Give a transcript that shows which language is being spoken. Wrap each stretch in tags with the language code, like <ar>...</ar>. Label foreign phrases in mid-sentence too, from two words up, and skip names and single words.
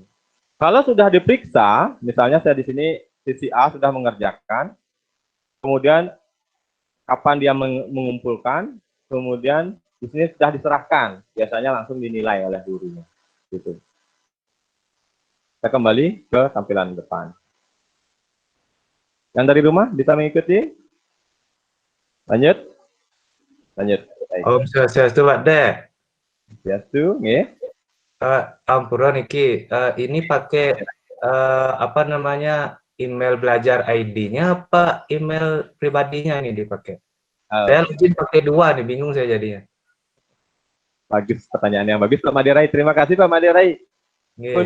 <id>Kalau sudah diperiksa, misalnya saya di sini sisi A sudah mengerjakan, kemudian kapan dia mengumpulkan, kemudian di sini sudah diserahkan, biasanya langsung dinilai oleh gurunya. Gitu. Kita kembali ke tampilan depan. Yang dari rumah bisa mengikuti? Lanjut. Lanjut.</id> <ban>Om Swastiastu Pak De. Swastiastu, nggih. Ampura niki,</ban> <id>ini pakai apa namanya email belajar ID-nya apa email pribadinya nih dipakai? Saya login pakai 2 nih, bingung saya jadinya. Bagus, pertanyaan yang bagus Pak Maderai. Terima kasih Pak Maderai. Yeah.</id>